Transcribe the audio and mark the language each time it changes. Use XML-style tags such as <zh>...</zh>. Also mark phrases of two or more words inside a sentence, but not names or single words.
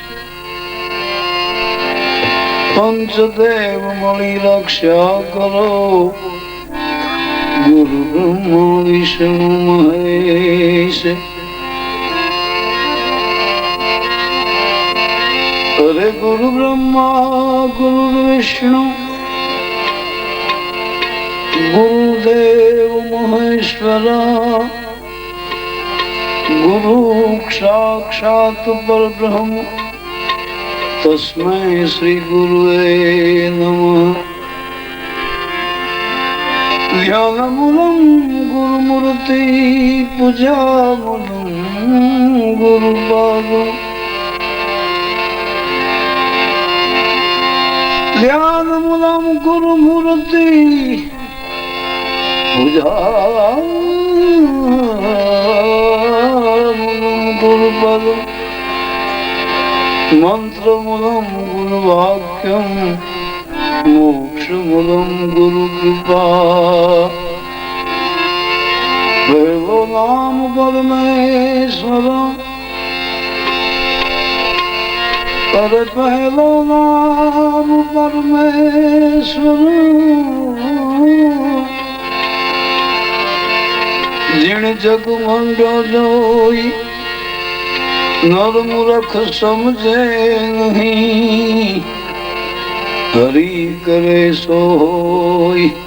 <gu>પંચદેવ મળી રક્ષા કરો ગુરુ બ્રહ્મા વિષ્ણુ મહેશ.</gu> <sa>અરે ગુરુ બ્રહ્મા ગુરુ વિષ્ણુ गुरुदेव महेश्वरा गुरु साक्षात परब्रह्म तस्मै श्री गुरुवे नमः. ध्यानमूलं गुरुमूर्ति पूजामूलं गुरुपादं. ध्यानमूलं गुरुमूर्ति પૂજા ગુરુપદ મંત્ર મૂલમ ગુરુ વાક્યમ મોક્ષ મૂલમ ગુરુ કૃપા</sa> <gu>ભૈવો નામ પરમેશ્વર અરે પહેલો નામ પરમેશ્વર જીણ જગ મંડ્યો જોઈ નર મૂર્ખ સમજે નહીં હરી કરે સોય</gu>